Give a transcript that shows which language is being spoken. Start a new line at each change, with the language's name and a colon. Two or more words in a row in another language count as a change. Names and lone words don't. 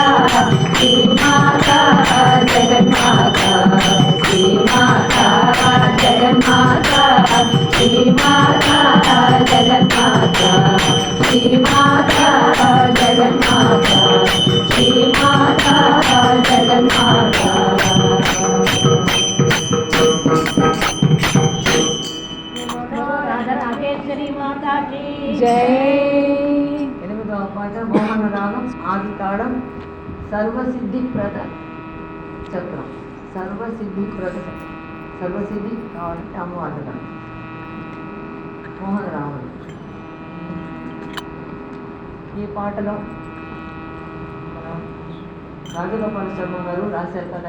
Sanskrit: श्रीमाता जगन्माता श्रीमाता जगन्माता श्रीमाता जगन्माता श्रीमाता जगन्माता श्रीमाता जगन्माता राधेश्वरी
Hindi: माता की जय।
Telugu: 8వ పాట మోహన రాగం ఆది తాళం సర్వసిద్ధిప్రద చక్రం. సర్వసిద్ధిప్రద చక్రం. సర్వసిద్ధి కావాలంటే అమ్మవారు మోహన రాగం. ఈ పాటలో మన రాజగోపాల శర్మ గారు రాశారు కదా.